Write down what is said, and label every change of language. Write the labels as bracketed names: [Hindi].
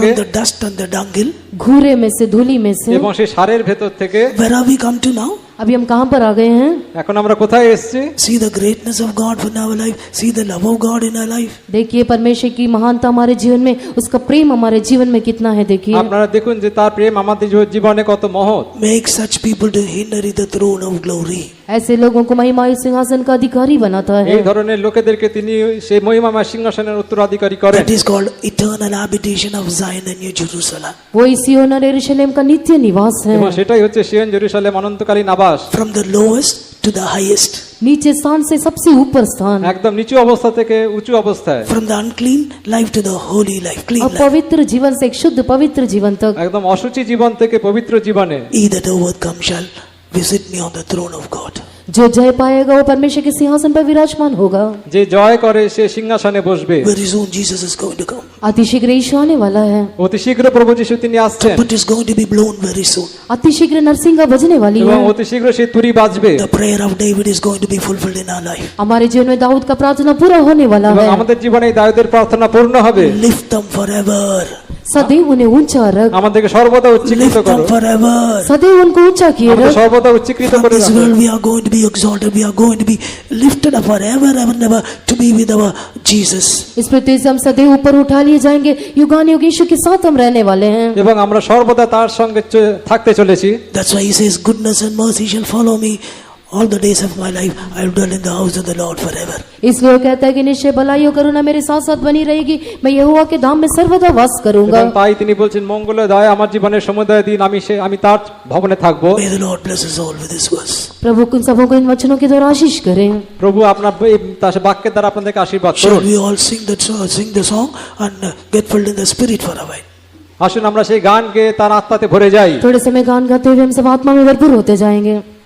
[English] from the dust and the dunghill. [Hindi] घूरे में से, धूली में से। [Bangla] এবং সে সারের ভেতর থেকে। [English] Where have we come to now? [Hindi] अभी हम कहाँ पर आ गए हैं? [Bangla] এখন আমরা কোথায় এসেছি? [English] See the greatness of God in our life. See the love of God in our life. [Hindi] देखिए परमेश्वर की महानता हमारे जीवन में, उसका प्रेम हमारे जीवन में कितना है। देखिए [Bangla] আপনারা দেখুন যে তার প্রেম আমাদের জীবনে কত মহৎ। [English] Make such people to inherit the throne of glory. [Hindi] ऐसे लोगों को महिमायुक्त सिंहासन का अधिकारी बनाता है। [Bangla] এই ধরনের লোকেদেরকে তিনি সেই মহিমাময় সিংহাসনের উত্তরাধিকারী করেন। [English] That is called eternal habitation of Zion and New Jerusalem. [Hindi] वो सिय्योन और यरूशलेम का नित्य निवास है। [Bangla] এবং সেটাই হচ্ছে সিয়ন জেরুজালেম অনন্তকালীন আবাস। [English] From the lowest to the highest. [Hindi] नीचे स्थान से सबसे ऊपर स्थान, [Bangla] একদম নিচু অবস্থা থেকে উঁচু অবস্থায়। [English] From the unclean life to the holy life, clean life. [Hindi] अपवित्र जीवन से एक शुद्ध पवित्र जीवन तक। [Bangla] একদম অশুচি জীবন থেকে পবিত্র জীবনে। [English] He that overcomes shall visit me on the throne of God. [Hindi] जो जय पाएगा वो परमेश्वर के सिंहासन पर विराजमान होगा। [Bangla] যে জয় করে সে সিংহাসনে বসবে। [English] Very soon Jesus is going to come. [Hindi] अति शीघ्र यीशु आने वाला है। [Bangla] অতি শীঘ্র প্রভু যিশু তিনি আসছেন [English] Trumpet is going to be blown very soon. [Hindi] अति शीघ्र नरसिंगा बजने वाली [Bangla] এবং [Hindi] है। [Bangla] অতি শীঘ্র সে তুরি বাজবে [English] The prayer of David is going to be fulfilled in our life. [Hindi] हमारे जीवन में दाऊद का प्रार्थना पूरा होने वाला [Bangla] এবং [Hindi] है। [Bangla] আমাদের জীবনে এই দাউদের প্রার্থনা পূর্ণ হবে। [English] Lift them forever. [Hindi] सदैव उन्हें ऊंचा रख, [Bangla] আমাদেরকে সর্বদা উচ্চীকৃত [English] Lift them [Bangla] করো। [English] forever. [Hindi] सदैव उनको ऊंचा किए [Bangla] আমাদের [Hindi] रख। [Bangla] সর্বদা উচ্চীকৃত [English] From [Bangla] করে [English] this [Bangla] রাখো। [English] world we are going to be exalted. We are going to be lifted up forever and ever to be with our Jesus. [Hindi] इस पृथ्वी से हम सदैव ऊपर उठा लिए जाएंगे, युगानुयुग यीशु के साथ हम रहने वाले हैं। [Bangla] এবং আমরা সর্বদা তার সঙ্গে থাকতে চলেছি। [English] That's why he says, goodness and mercy shall follow me all the days of my life. I will dwell in the house of the Lord forever. [Hindi] इसलिए वो कहता है कि निश्चय भलाई और करुणा मेरे साथ साथ बनी रहेगी, मैं यहोवा के धाम में सर्वदा वास करूंगा। [Bangla] এবং তাই তিনি বলছেন মঙ্গলদয় আমার জীবনের সমুদয় দিন আমি তার ভবনে থাকবো। [English] May the Lord bless us all with this verse. [Hindi] प्रभु कुन सबों को इन वचनों के द्वारा आशीष करें। [Bangla] প্রভু আপনার এই তার বাক্যের দ্বারা আপনাদেরকে আশীর্বাদ [English] Shall [Bangla] করুন। [English] we all sing the song and get filled in the spirit for a while? [Bangla] আসুন আমরা সেই গান গেয়ে তার আত্মাতে ভরে যাই। [Hindi] थोड़े समय गान गाते हुए हम सब आत्मा में भरपूर होते जाएंगे।